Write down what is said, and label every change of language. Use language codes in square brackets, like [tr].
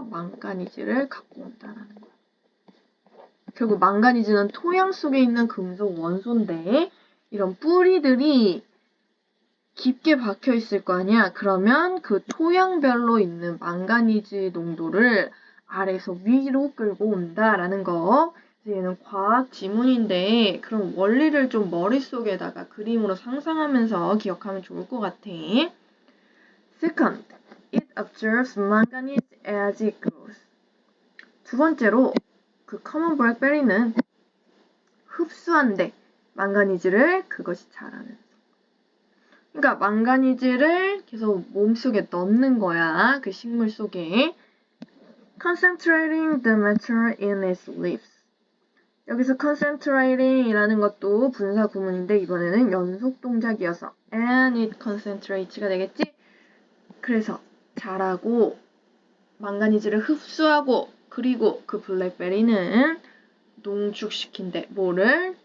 [ko] 망가니즈를 갖고 온다는 거야. 결국 망가니즈는 토양 속에 있는 금속 원소인데 이런 뿌리들이 깊게 박혀 있을 거 아니야? 그러면 그 토양별로 있는 망가니즈 농도를 아래에서 위로 끌고 온다라는 거. 그래서 얘는 과학 지문인데 그럼 원리를 좀 머릿속에다가 그림으로 상상하면서 기억하면 좋을 것 같아. [en] Second, it absorbs manganese as it grows. [ko] 두 번째로 그 커먼 블랙베리는 흡수한대. 망가니즈를 그것이 자라는. 그러니까 망가니즈를 계속 몸속에 넣는 거야. 그 식물 속에. [en] Concentrating the matter in its leaves. [ko] 여기서 concentrating 이라는 것도 분사 구문인데 이번에는 연속 동작이어서 [en] and it concentrates [ko] 가 되겠지? 그래서 자라고 망가니즈를 흡수하고 그리고 그 블랙베리는 농축시킨대. 뭐를?